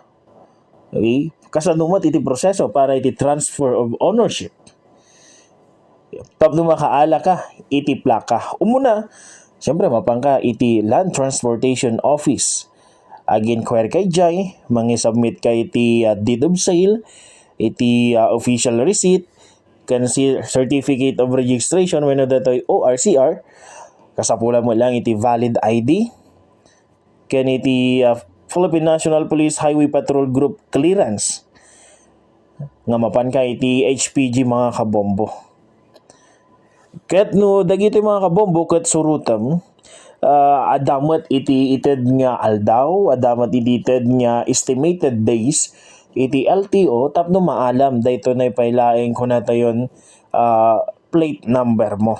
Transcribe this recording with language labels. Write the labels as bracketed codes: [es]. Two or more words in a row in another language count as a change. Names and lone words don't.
[ilo] Okay? Kasanumat iti proseso para iti [en] transfer of ownership. [ilo] Tapno makaala ka, iti plaka. Umuna, siyempre mapangka iti Land Transportation Office. Ag-inquire kay Jai, mangisubmit kay iti [en] deed of sale, [ilo] iti [en] official receipt, [ilo] kan [en] certificate of registration [ilo] wenno datoy ORCR. Kasapula mo lang iti [en] valid ID, [ilo] ken iti Philippine National Police Highway Patrol Group clearance nga mapan ka iti HPG mga kabombo. Ket no dagiti mga kabombo ket surutam adamat iti ited nga aldaw, adamat iti ited nga [en] estimated days [ilo] iti LTO tapno maalam dayto na ipailaeng kunatayon [en] plate number [ilo] mo.